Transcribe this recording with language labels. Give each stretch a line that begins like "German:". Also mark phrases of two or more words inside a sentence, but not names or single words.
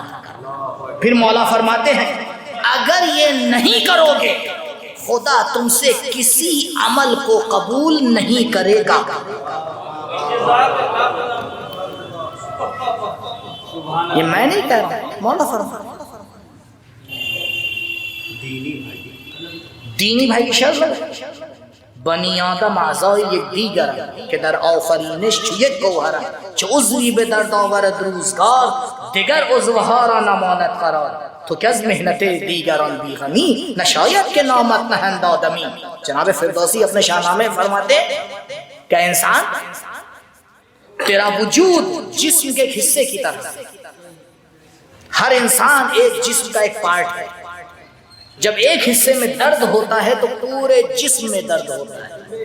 Urdu: پھر مولا فرماتے ہیں اگر یہ نہیں کرو گے خدا تم سے کسی عمل کو قبول نہیں کرے گا۔ یہ میں نہیں کہہ رہا ہوں، مولا فرماتے ہیں دینی بھائی کی شرط
Persian: بنی آدم اعضای یک دیگر که در آفرینش چو یک گوهر چه عضوی به درد آورد روزگار دیگر عضوها را نماند قرار تو که از محنت دیگران بیغمی نشاید که نامت نهند آدمی۔
Urdu: جناب فردوسی اپنے شاہنامے فرماتے کہ انسان تیرا وجود جسم کے ایک حصے کی طرح، ہر انسان ایک جسم کا ایک پارٹ ہے، جب ایک حصے میں درد ہوتا ہے تو پورے جسم میں درد ہوتا ہے۔